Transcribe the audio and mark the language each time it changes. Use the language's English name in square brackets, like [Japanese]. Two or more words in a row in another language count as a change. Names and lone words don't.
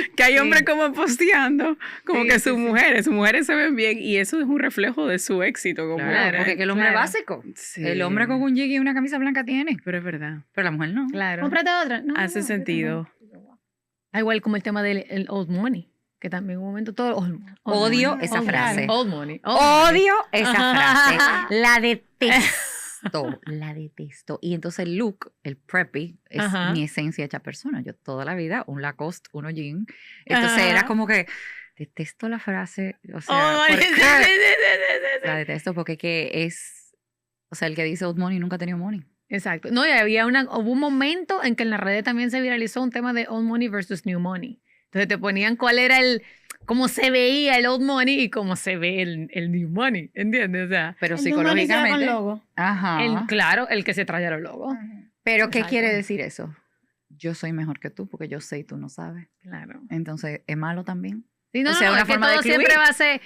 [Spanish] Que hay sí. hombres como posteando, como Sí, que sí, sus mujeres se ven bien y eso es un reflejo de su éxito. Como Claro, porque es que el hombre claro. básico. Sí. El hombre con un jig y una camisa blanca tiene, Pero es verdad. pero la mujer no. Claro. Cómprate otra. No, Hace no, sentido. Ah, igual como el tema del el [English] old money, [Spanish] que también en un momento todo Odio money, esa old frase. [English] money, old money, old money. [Spanish] Odio esa frase. La detesto. La detesto. Y entonces el look, el preppy, es Ajá. mi esencia hecha persona. Yo toda la vida, un Lacoste, uno jean. Entonces Ajá. era como que detesto la frase. O sea, [English] Old money, [Spanish] ¿por sí, qué? sí, sí, sí, sí. La detesto porque que es. O sea, el que dice [English] old money [Spanish] nunca ha tenido money. Exacto. No, y hubo un momento en que en las redes también se viralizó un tema de [English] old money versus new money. [Spanish] Entonces te ponían cuál era cómo se veía el [English] old money [Spanish] y cómo se ve el [English] new money, [Spanish] ¿entiendes? O sea, Pero El de un money se va con psicológicamente. logo. Ajá. claro, el que se traía los logos. Pero ¿qué Exacto. quiere decir eso? Yo soy mejor que tú porque yo sé y tú no sabes. Claro. Entonces, ¿es malo también? Sí, no, O no, sea, no, una es que forma de todo siempre excluir.